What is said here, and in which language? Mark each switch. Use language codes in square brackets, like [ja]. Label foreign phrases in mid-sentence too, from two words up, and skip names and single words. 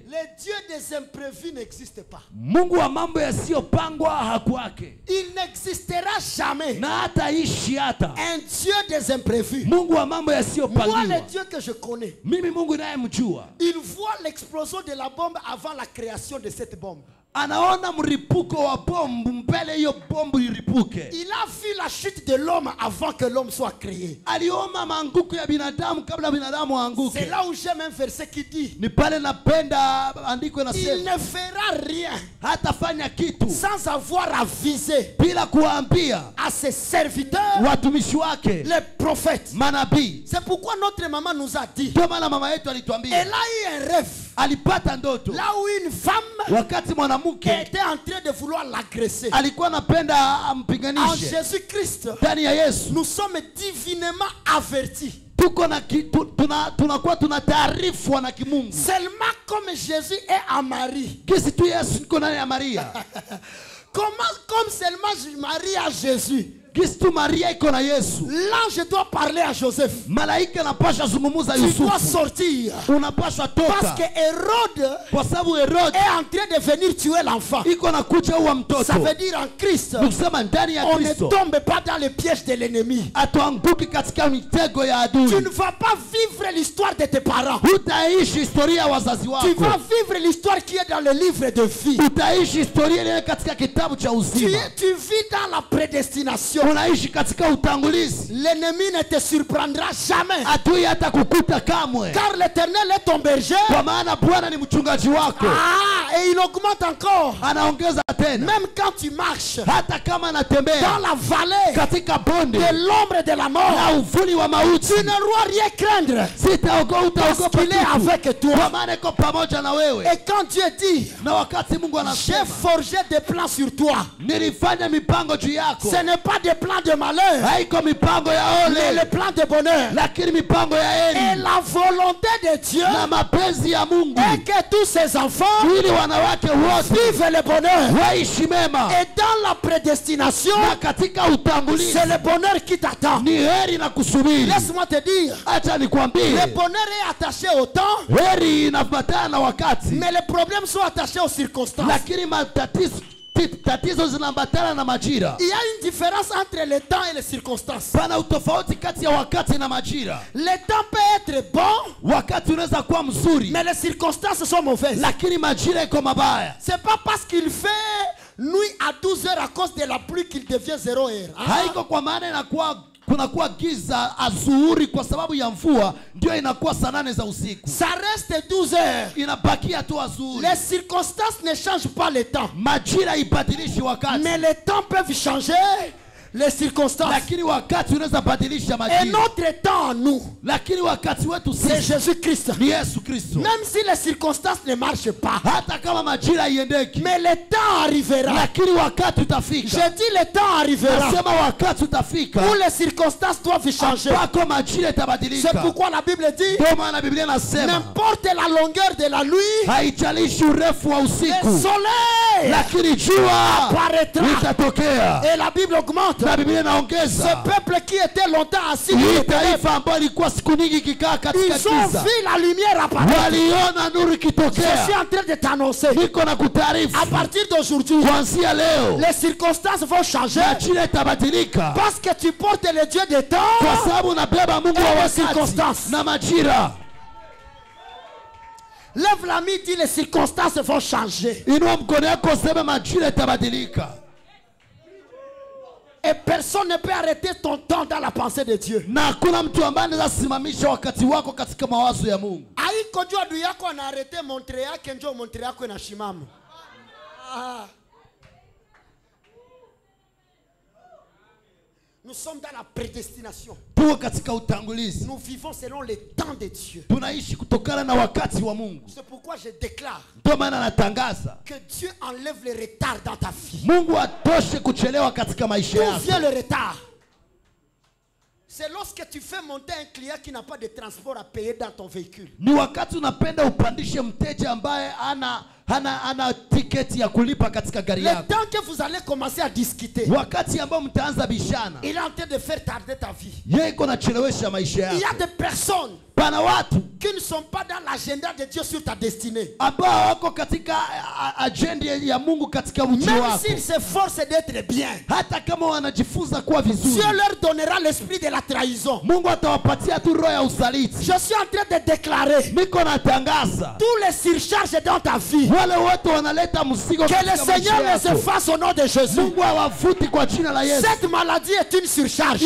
[fr] le Dieu des imprévus n'existe pas. [sw] Mungu wa mambo yasiyopangwa hakuwake [fr] Il n'existera jamais [sw] na hata ishi hata. [fr] un Dieu des imprévus. [sw] Mungu wa mambo [fr] Moi, [sw] yasiyopangiwa. [fr] le Dieu que je connais, [sw] Mimi Mungu nayemjua, [fr] il voit l'explosion de la bombe avant la création de cette bombe. [sw] anaona mripuko wa bombu mbele hiyo bombu iripuke. [fr] Il a vu la chute de l'homme avant que l'homme soit créé. [sw] Aliona maanguko ya binadamu kabla binadamu [fr] C'est [sw] aanguke. [fr] là où j'aime un verset qui dit, [sw] Ni pale napenda andiko [fr] il [sw] inasema [fr] ne fera rien [sw] hatafanya kitu [fr] sans avoir avisé [sw] bila kuwaambia [fr] à ses serviteurs, [sw] watumishi wake [fr] les prophètes. [sw] manabii. [fr] C'est pourquoi notre maman nous a dit, [sw] Ndio maana mama yetu [fr] elle [sw] alituambia, [fr] a eu un rêve, [sw] alipata ndoto [fr] là où une femme [sw] wakati mwanamke [fr] était en train de vouloir l'agresser. [sw] alikuwa anapenda [fr] En [sw] ampiganishe. [fr] Jésus-Christ, [sw] Ndani ya Yesu [fr] nous sommes divinement avertis. [sw] tuko na tunakuwa tunataarifwa na kimungu. [fr] Seulement comme Jésus est à Marie, [sw] Kisi tu Yesu niko ndani ya Maria. [fr] comme seulement Marie a Jésus, [sw] Kristo Maria iko na Yesu. [fr] l'ange doit parler à Joseph. [sw] Malaika anapasha zungumuza [fr] Tu dois [sw] Yusufu. [fr] sortir. [sw] Unapaswa [fr] Parce [sw] toka. [fr] que Hérode [sw] Kwa sababu Herode [fr] est en train de venir tuer l'enfant. [sw] iko na kucha uwa mtoto. [fr] Ça veut dire en Christ, [sw] Nikusema ndani ya [fr] on ne [sw] Kristo [fr] tombe pas dans les pièges de l'ennemi. [sw] atuanguki katika mitego ya [fr] Tu [sw] adui. [fr] ne vas pas vivre l'histoire de tes parents. [sw] Utaishi historia ya wazazi [fr] Tu [sw] wako. [fr] vas vivre l'histoire qui est dans le livre de vie. [sw] Utaishi historia ile katika kitabu cha uzima. [fr] Tu vis dans la prédestination. [sw] Unaishi katika utangulizi. [fr] L'ennemi ne te surprendra jamais. [sw] Adui hata kukuta kamwe. [fr] Car l'Éternel est ton berger. [sw] Kwa maana Bwana ni mchungaji wako. [fr] Et il augmente encore. [sw] Anaongeza tena. [fr] Même quand tu marches [sw] Hata kama anatembea [fr] dans la vallée [sw] katika bonde [fr] de l'ombre de la [sw] na [fr] mort, [sw] uvuli wa mauti, [fr] tu ne dois rien craindre. [sw] utaogopa [fr] Parce qu'il est avec [sw] kwa [fr] toi. [sw] maana iko pamoja na wewe. [fr] Et quand Dieu dit, [sw] Na wakati Mungu [fr] j'ai [sw] anasema [fr] forgé des plans sur toi, [sw] nilifanya mipango juu yako, [fr] ce n'est pas des plans de malheur, [sw] haiko mipango ya [fr] mais les [sw] ole, [fr] plans de bonheur. [sw] lakini mipango ya [fr] Et [sw] heri [fr] la volonté de Dieu [sw] na mapenzi ya Mungu, [fr] est que tous ses enfants [sw] ili wanawake wote [fr] vivent le bonheur. [sw] waishi mema. [fr] Et dans la prédestination, [sw] Na katika utangulizi [fr] c'est le bonheur qui t'attend. [sw] ni heri na kusubiri. [fr] Laisse-moi te dire, [sw] Acha nikwambie, [fr] le bonheur est attaché au temps, [sw] heri inafuatana na wakati, [fr] mais les problèmes sont attachés aux circonstances. [sw] lakini tatizo zinaambatana na majira. [fr] Il y a une différence entre le temps et les circonstances. [sw] Pana utofauti kati ya wakati na majira. [fr] Le temps peut être bon, [sw] Wakati unaweza kuwa mzuri, [fr] mais les circonstances sont mauvaises. [sw] lakini majira iko mabaya. [fr] C'est pas parce qu'il fait nuit à 12 heures à cause de la pluie qu'il devient 0 heure. [sw] Haiko kwa maana inakuwa kunakuwa giza azuhuri kwa sababu ya mvua ndio inakuwa saa 8 za usiku. [fr] Ça reste 12 heures. [sw] Inabakia tu azuhuri. [fr] Les circonstances ne changent pas le temps. [sw] Majira ibadilishi wakati, [fr] Mais les temps peuvent changer les circonstances. [sw] lakini wakati unaweza badilisha [fr] Et [sw] majira. [fr] notre temps, nous, [sw] Lakini wakati wetu [fr] c'est [sw] sisi [fr] Jésus-Christ. [sw] ni Yesu Kristo. [fr] Même si les circonstances ne marchent pas, [sw] Hata kama majira iendeki, [fr] mais le temps arrivera. [sw] lakini wakati [fr] Je [sw] utafika. [fr] dis le temps arrivera [sw] Nasema wakati utafika [fr] où les circonstances doivent changer. [sw] ambako majira [fr] C'est [sw] itabadilika. [fr] pourquoi la Bible dit, [sw] Ndio maana Biblia inasema [fr] n'importe la longueur de la nuit, [sw] haijalishi urefu wa [fr] le [sw] usiku, [fr] soleil [sw] lakini jua [fr] apparaîtra. [sw] litatokea. [fr] Et la Bible augmente. [sw] Na Biblia [fr] Ce [sw] inaongeza [fr] peuple qui était longtemps assis, [sw] hii taifa ambayo ilikuwa siku nyingi ikikaa katika [fr] ils ont [sw] giza, [fr] vu la lumière apparaître. [sw] waliona nuru [fr] Je [sw] ikitokea. [fr] suis en train de t'annoncer. [sw] Niko na kutaarifu [fr] À partir d'aujourd'hui, [sw] kuanzia leo [fr] les circonstances vont changer [sw] majira itabadilika, [fr] parce que tu portes le Dieu des temps. [sw] kwa sababu unabeba Mungu wa [fr] Et les [sw] wakati [fr] circonstances. [sw] na majira. [fr] Lève la main, dis les circonstances vont changer. [sw] Inua mkono yako useme majira itabadilika. [fr] Et personne ne peut arrêter ton temps dans la pensée de Dieu. [sw] Na hakuna mtu ambaye anaweza simamisha wakati wako katika mawazo ya Mungu. Haiko juu adui yako anaarete montre yake njoo montre yako inashimama. [fr] Nous sommes dans la prédestination. [sw] Tuko katika utangulizi. [fr] Nous vivons selon le temps de Dieu. [sw] Tunaishi kutokana na wakati wa Mungu. [fr] C'est pourquoi je déclare [sw] Ndio maana natangaza [fr] que Dieu enlève le retard dans ta vie. [sw] Mungu atoshe kuchelewa katika maisha [fr] D'où [sw] yako. [fr] vient le retard? C'est lorsque tu fais monter un client qui n'a pas de transport à payer dans ton véhicule. [sw] Ni wakati unapenda upandishe mteja ambaye hana tiketi ya kulipa katika gari [fr] Le [sw] yako. [fr] temps que vous allez commencer à discuter, [sw] Wakati ambao mtaanza bishana, [fr] il est en train de faire tarder ta vie. [sw] yeye iko nachelewesha maisha [fr] Il y a [sw] yako. [fr] des personnes [sw] Pana watu [fr] qui ne sont pas dans l'agenda de Dieu sur ta destinée. [sw] ambao wako katika agenda ya Mungu katika ujio [fr] Même [sw] wako. [fr] s'ils s'efforcent d'être bien, [sw] Hata kama wanajifunza kuwa vizuri, [fr] Dieu leur donnera l'esprit de la trahison. [sw] Mungu atawapatia tu roho ya usaliti. [fr] Je suis en train de déclarer [sw] Niko natangaza [fr] tous les surcharges dans ta vie. [sw] wale wote wanaleta mzigo [fr] Que le [sw] katika [fr] Seigneur [sw] maisha [fr] les [sw] yako. [fr] efface au nom de Jésus. [sw] Mungu awafuti kwa jina la Yesu. [fr] Cette maladie est une surcharge.